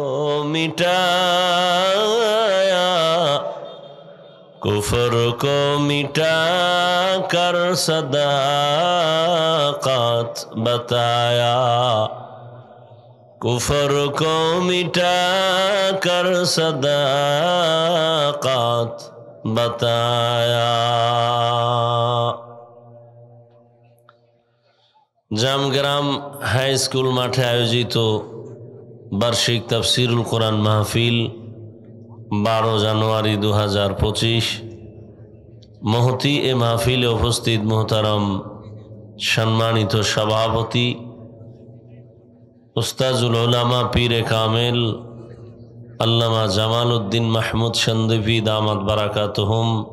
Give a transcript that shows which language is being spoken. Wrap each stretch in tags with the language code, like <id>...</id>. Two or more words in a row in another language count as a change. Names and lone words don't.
<ur>مٹایا، کفر کو مٹا کر صداقت بتایا، کفر کو مٹا کر صداقت بتایا۔</ur> <bn>জামগ্রাম হাই স্কুল মাঠে আয়োজিত বার্ষিক তাফসিরুল কোরআন মাহফিল 12 জানুয়ারি 2025। মহতি এ মাহফিলে উপস্থিত মোহতারাম সম্মানিত সভাপতি</bn> <ar>أستاذ العلماء</ar> <ur>پیرِ کامل</ur> <bn>আল্লামা জামাল উদ্দিন মাহমুদ সন্দীপী</bn> <ar>دامت بركاتهم,</ar>